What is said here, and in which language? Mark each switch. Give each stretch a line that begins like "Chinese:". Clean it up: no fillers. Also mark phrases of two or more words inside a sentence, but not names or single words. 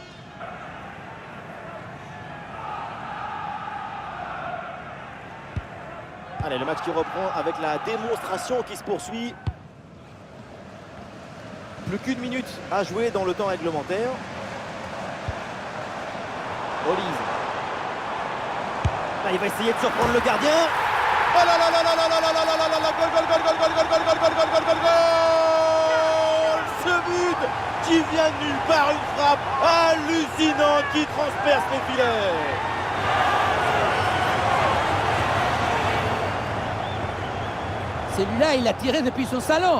French: Allez, le match qui reprend avec la démonstration qui se poursuit. Plus qu'une minute à jouer dans le temps réglementaire. Olise. Là, il va essayer de surprendre le gardien. Oh là là là là là là là là là là là là, gol gol gol gol gol gol gol gol gol gol gol gol gol. Ce but qui vient de nulle part, une frappe hallucinante qui transperce les filets. Celui-là, il l'a tiré depuis son salon.